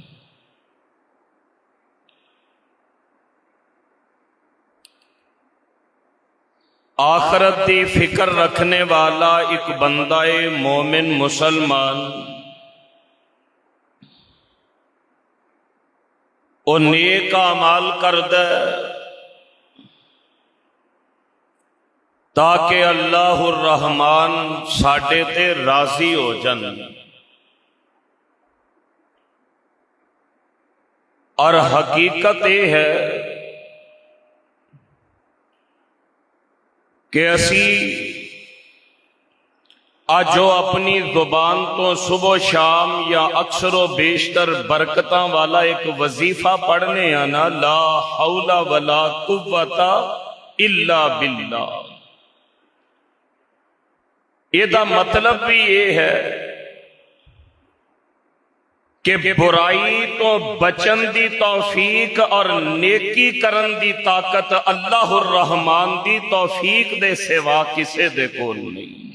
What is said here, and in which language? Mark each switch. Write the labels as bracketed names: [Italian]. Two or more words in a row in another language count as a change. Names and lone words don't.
[Punjabi] آخرت دی فکر رکھنے والا ایک بندہ مومن مسلمان او نیک اعمال کردہ تاکہ اللہ الرحمن ساڈے تے راضی ہو جن، [Urdu] اور حقیقت یہ ہے کہ [Punjabi] اسی جو اپنی زبان تو صبح و شام یا اکثر و بیشتر برکتاں والا ایک وظیفہ پڑھنے آنا [Arabic] لا حول ولا قوت الا باللہ، [Punjabi] یہ دا مطلب [Urdu] بھی یہ ہے کہ [Punjabi] برائی تو بچن دی توفیق اور نیکی کرن دی طاقت اللہ الرحمن دی توفیق دے سوا کسے دے کول نہیں۔